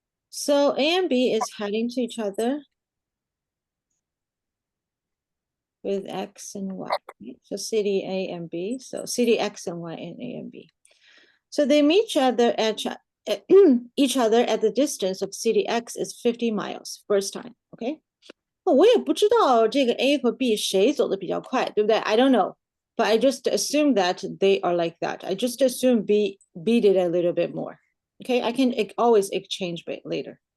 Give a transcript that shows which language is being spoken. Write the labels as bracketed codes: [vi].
[en] So A and B is heading to each other with X and Y. Right? So city A and B. So city X and Y and A and B. So they meet each other at each other at the distance of city X is 50 miles first time. Okay. [zh] 我也不知道这个 A 和 B 谁走的比较快，对不对？ [en] I don't know, but I just assume that they are like that. I just assume B did a little bit more. Okay, I can always exchange later.